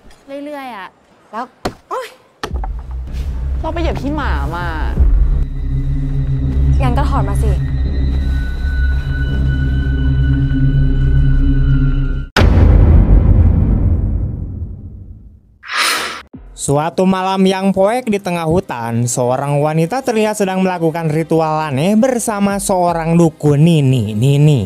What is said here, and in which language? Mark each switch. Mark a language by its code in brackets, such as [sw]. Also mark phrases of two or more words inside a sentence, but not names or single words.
[th] เรื่อยๆอ่ะแล้ว เราไปเหยียบขี้หมามา งั้นก็ถอดมาสิ [id] Suatu malam yang poek di tengah hutan, seorang wanita terlihat sedang melakukan ritual aneh bersama seorang dukun Nini.